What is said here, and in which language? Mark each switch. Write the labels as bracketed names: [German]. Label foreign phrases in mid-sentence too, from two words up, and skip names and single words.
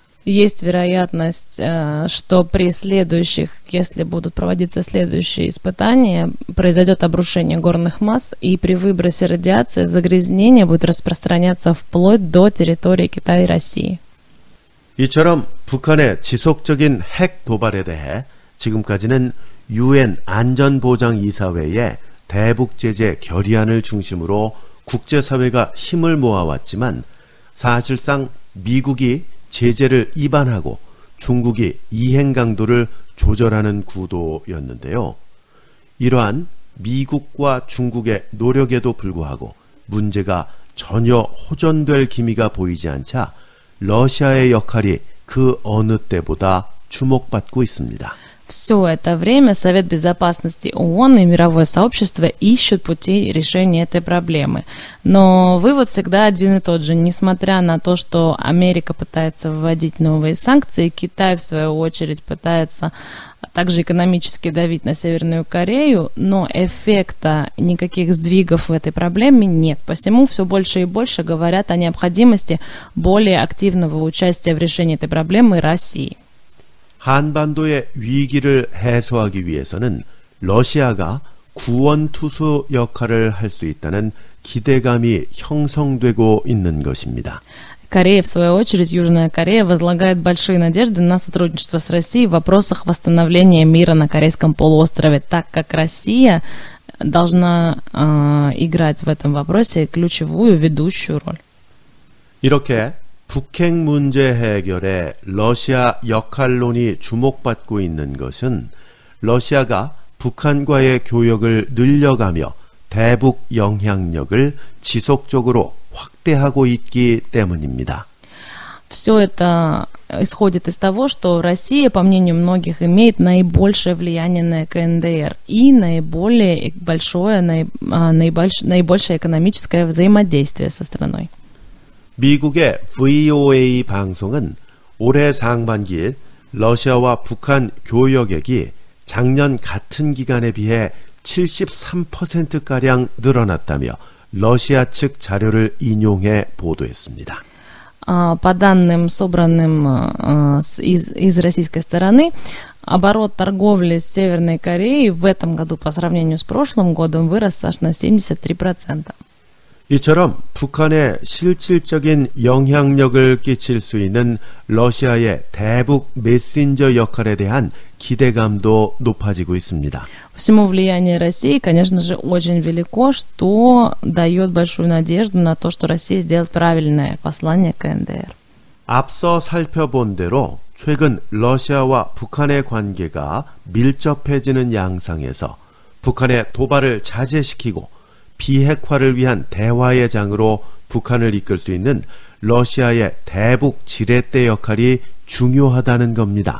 [Russian] Есть вероятность, что при следующих, если будут проводиться следующие испытания, произойдет обрушение горных масс, и при выбросе радиации загрязнение будет распространяться вплоть до территории Китая и России. [Korean] 이처럼 북한의 지속적인 핵 도발에 대해 지금까지는 UN 안전보장이사회의 대북제재 결의안을 중심으로 국제사회가 힘을 모아왔지만 사실상 미국이 제재를 위반하고 중국이 이행 강도를 조절하는 구도였는데요. 이러한 미국과 중국의 노력에도 불구하고 문제가 전혀 호전될 기미가 보이지 않자 러시아의 역할이 그 어느 때보다 주목받고 있습니다. [Russian] Все это время Совет Безопасности ООН и мировое сообщество ищут пути решения этой проблемы. Но вывод всегда один и тот же. Несмотря на то, что Америка пытается вводить новые санкции, Китай, в свою очередь, пытается также экономически давить на Северную Корею, но эффекта никаких сдвигов в этой проблеме нет. Посему все больше и больше говорят о необходимости более активного участия в решении этой проблемы России. [Korean] 한반도의 위기를 해소하기 위해서는 러시아가 구원투수 역할을 할 수 있다는 기대감이 형성되고 있는 것입니다. [Russian] Корея, в свою очередь, Южная Корея, возлагает большие надежды на сотрудничество с Россией в вопросах восстановления мира на Корейском полуострове, так как Россия должна играть в этом вопросе ключевую, ведущую роль. [Korean] 이렇게 북핵 문제 해결에 러시아 역할론이 주목받고 있는 것은 러시아가 북한과의 교역을 늘려가며 대북 영향력을 지속적으로 확대하고 있기 때문입니다. [Russian] Все это исходит из того, что Россия, по мнению многих, имеет наибольшее влияние на КНДР и наиболее наибольшее экономическое взаимодействие со страной. [Korean] 미국의 VOA 방송은 올해 상반기 러시아와 북한 교역액이 작년 같은 기간에 비해 73%가량 늘어났다며 러시아 측 자료를 인용해 보도했습니다. [Russian] По данным, собранным из российской стороны, оборот торговли с Северной Кореей в этом году по сравнению с прошлым годом вырос аж на 73%. [Korean] 이처럼 북한에 실질적인 영향력을 끼칠 수 있는 러시아의 대북 메신저 역할에 대한 기대감도 높아지고 있습니다. [Russian] Всему влияние России, конечно же, очень велико, что дает большую надежду на то, что Россия сделает правильное послание КНДР. [Korean] 앞서 살펴본 대로 최근 러시아와 북한의 관계가 밀접해지는 양상에서 북한의 도발을 자제시키고 비핵화를 위한 대화의 장으로 북한을 이끌 수 있는 러시아의 대북 지렛대 역할이 중요하다는 겁니다.